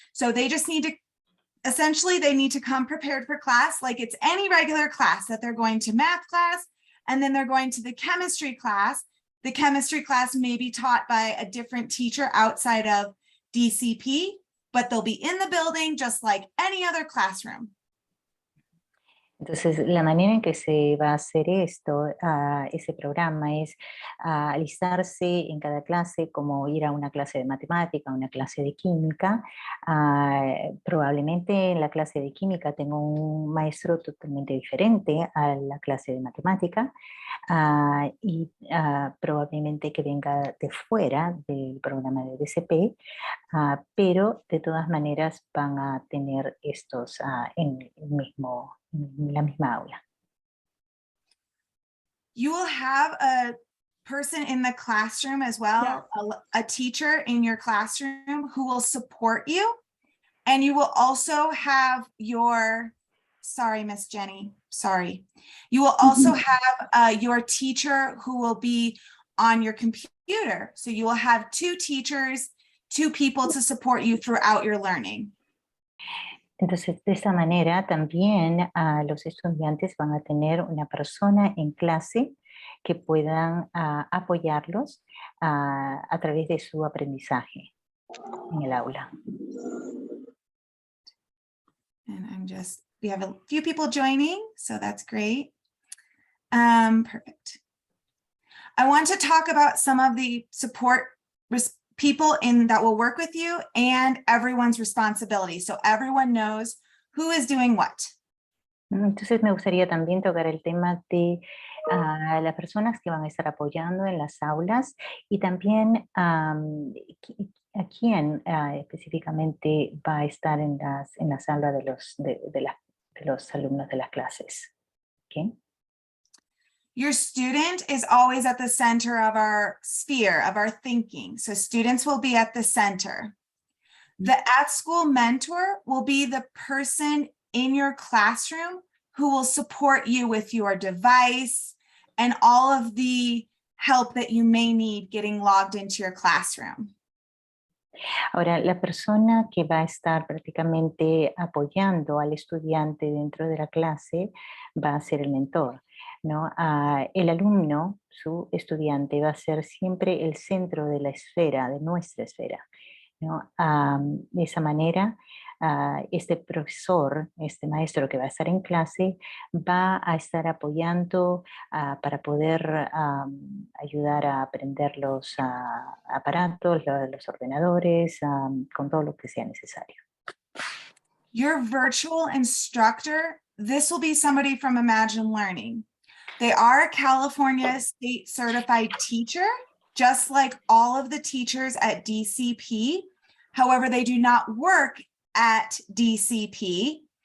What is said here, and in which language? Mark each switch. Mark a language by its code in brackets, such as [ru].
[en] So they just need to, essentially, they need to come prepared for class like it's any regular class, that they're going to math class and then they're going to the chemistry class. The chemistry class may be taught by a different teacher outside of DCP, but they'll be in the building just like any other classroom. [es] Entonces, la manera en que se va a hacer esto, ese programa, es alistarse en cada clase, como ir a una clase de matemática, una clase de química. Probablemente en la clase de química tengo un maestro totalmente diferente a la clase de matemática y probablemente que venga de fuera del programa de DCP, pero de todas maneras van a tener estos en la misma aula. [en] You will have a person in the classroom as well, a teacher in your classroom who will support you. And you will also have sorry, Miss Jenny, sorry. You will also have your teacher who will be on your computer. So you will have two teachers, two people to support you throughout your learning. [es] Entonces, de esa manera también los estudiantes van a tener una persona en clase que puedan apoyarlos a través de su aprendizaje en el aula. [en] And we have a few people joining, so that's great. Perfect. I want to talk about some of the support people that will work with you and everyone's responsibility. So everyone knows who is doing what. [es] Entonces me gustaría también tocar el tema de las personas que van a estar apoyando en las aulas y también a quién específicamente va a estar en las aulas de los alumnos de las clases. ¿Okay? [en] Your student is always at the center of our sphere, of our thinking. So students will be at the center. The at-school mentor will be the person in your classroom who will support you with your device and all of the help that you may need getting logged into your classroom. [es] Ahora, la persona que va a estar prácticamente apoyando al estudiante dentro de la clase va a ser el mentor, ¿no? El alumno, su estudiante, va a ser siempre el centro de la esfera, de nuestra esfera, ¿no? De esa manera, este profesor, este maestro que va a estar en clase, va a estar apoyando para poder ayudar a aprender los aparatos, los ordenadores, con todo lo que sea necesario. [en] Your virtual instructor, this will be somebody from Imagine Learning. They are a California state certified teacher, just like all of the teachers at DCP. However, they do not work at DCP.